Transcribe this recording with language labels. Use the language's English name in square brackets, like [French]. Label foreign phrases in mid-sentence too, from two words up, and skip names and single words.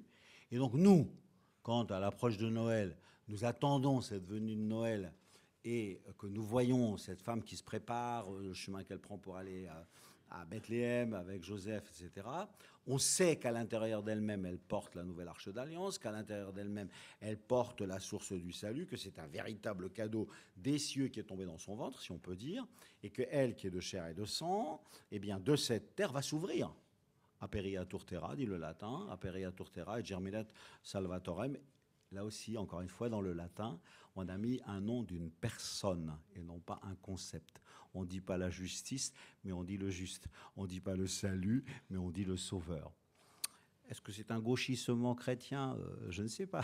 [French] Et donc, nous, quand à l'approche de Noël, nous attendons cette venue de Noël et que nous voyons cette femme qui se prépare, le chemin qu'elle prend pour aller à Bethléem avec Joseph, etc., on sait qu'à l'intérieur d'elle-même, elle porte la nouvelle arche d'alliance, qu'à l'intérieur d'elle-même, elle porte la source du salut, que c'est un véritable cadeau des cieux qui est tombé dans son ventre, si on peut dire, et qu'elle, qui est de chair et de sang, eh bien, de cette terre va s'ouvrir. [Latin] Aperiatur terra, [French] dit le latin, [Latin] aperiatur terra et germinet salvatorem. [French] Là aussi, encore une fois, dans le latin, on a mis un nom d'une personne et non pas un concept. On ne dit pas la justice, mais on dit le juste. On ne dit pas le salut, mais on dit le sauveur. Est-ce que c'est un gauchissement chrétien? Je ne sais pas.